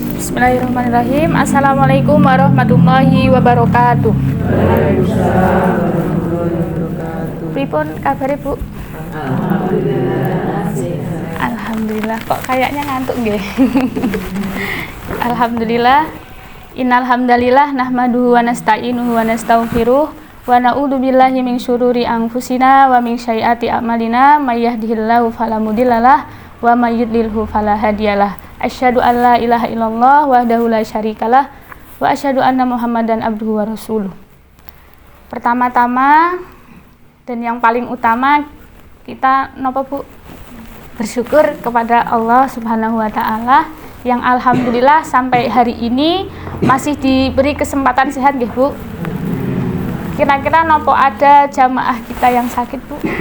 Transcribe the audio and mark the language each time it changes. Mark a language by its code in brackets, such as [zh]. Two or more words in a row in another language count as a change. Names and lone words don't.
[ar] بسم الله الرحمن الرحيم. السلام عليكم ورحمة الله وبركاته. [jv] Pripun kabare, Bu? Alhamdulillah. Kok kayaknya ngantuk nggih? Alhamdulillah. [ar] إن الحمد لله نحمده ونستعينه ونستغفره ونعوذ بالله من شرور أنفسنا ومن سيئات أعمالنا من يهده الله فلا مضل له ومن يضلل فلا هادي له. أشهد أن لا إله إلا الله وحده لا شريك له وأشهد أن محمدا عبده ورسوله. [id] Pertama-tama dan yang paling utama kita napa, Bu? Bersyukur kepada Allah [ar] سبحانه وتعالى [id] yang alhamdulillah sampai hari ini masih diberi kesempatan sehat nggih, Bu. Kira-kira nopo ada jamaah kita yang sakit, Bu?